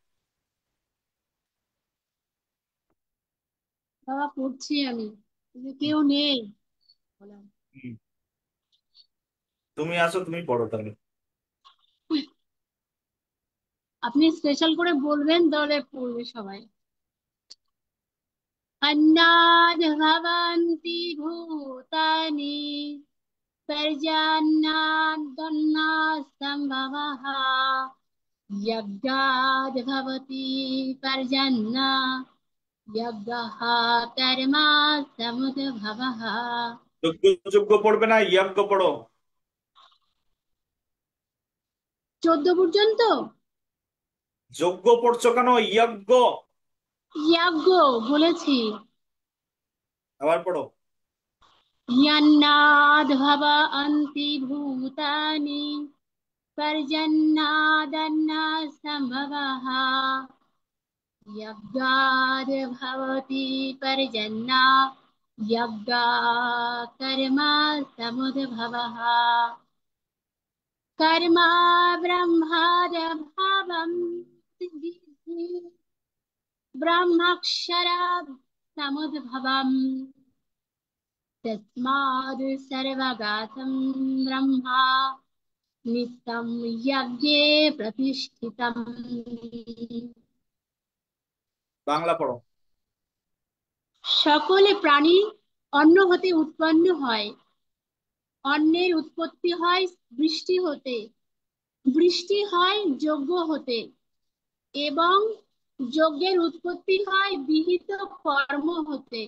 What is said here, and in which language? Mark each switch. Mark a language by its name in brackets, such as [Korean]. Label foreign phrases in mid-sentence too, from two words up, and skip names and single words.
[Bangla] বাবা পড়ছি আমি, কিন্তু কেউ নেই। বললাম, হুম, তুমি আসো, তুমি পড়ো তাহলে। আপনি স্পেশাল করে বলবেন তাহলে পড়বে সবাই। [Sanskrit] अन्नाद् भवन्ति भूतानि पर्जन्याद् सम्भवः यज्ञाद् भवति पर्जन्य यज्ञः कर्म समुद्भवः। [Bangla] যোগ্য যোগ্য পড়বে না, যজ্ঞ পড়ো। 14 পর্যন্ত? যজ্ঞ পড়ছো কেন? যজ্ঞ যজ্ঞ বলেছি। আবার পড়ো। [Sanskrit] यन्नाद् भवन्ति भूतानि पर्जन्यादन्नात् सम्भवः यज्ञाद् भवति पर्जन्या यज्ञा कर्म समुद्भवः कर्म ब्रह्माद्भवम् ब्रह्माक्षरात् समुद्भवम् तस्माद् सर्वगातं ब्रह्मा नित्यं यज्ञे प्रतिष्ठितम्। [Bangla] বাংলা পড়ো। সকল প্রাণী অন্ন হতে উৎপন্ন হয়। অন্নের উৎপত্তি হয় বৃষ্টি হতে, বৃষ্টি হয় যজ্ঞ হতে, এবং যজ্ঞের উৎপত্তি হয় বিহিত কর্ম হতে।